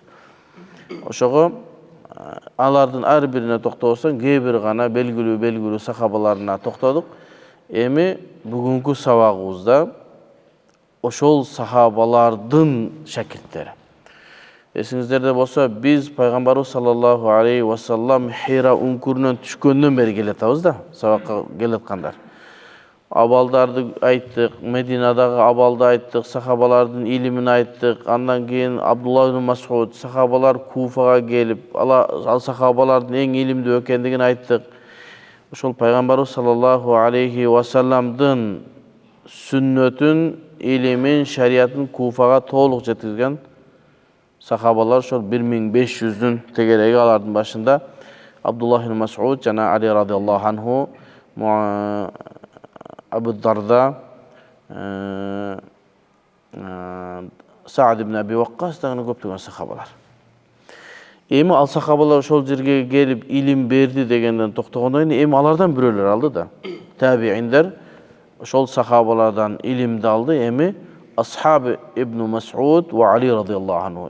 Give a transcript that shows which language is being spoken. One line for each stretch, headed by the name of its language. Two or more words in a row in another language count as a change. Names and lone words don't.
Kyrgyz: Ошого алардын ар бирине токтобосоң, кээ бир гана белгилүү сахабаларына токтодук. Эми бүгүнкү сабагыбызда ошол сахабалардын шакирттери. Эсиңиздерде болсо, биз пайгамбарыбыз
Arabic: صلى الله عليه وسلم
Kyrgyz: Хира үңкүрүнөн түшкөндөн бери келатабыз да, сабакка келаткандар. Абалдарды айттык, Мединадагы абалды айттык, сахабалардын илимин айттык. Андан кийин Абдулла ибн Мас'уд сахабалар Куфага келип, ал сахабалардын эң илимдүү экендигин айттык. Ошол пайгамбарыбыз
Arabic: صلى الله عليه وسلم
Kyrgyz: сүннөтүн, илимин, шариятын Куфага толук жеткизген сахабалар ошол 1500-дүн тегереги. Алардын башында Абдулла ибн Мас'уд жана Али
Arabic: رضي الله عنه,
Kyrgyz: Абу Дарда, Саад ибн Аби Ваккас дагы көптөгөн сахабалар. Эми ал сахабалар ошол жерге келип илим берди дегенден токтогондон кийин эми алардан бирөөлөр алды да. Табииндер ошол сахабалардан илимди алды. Эми Асхаб ибн Мас'уд ва Али
Arabic: رضي الله عنه.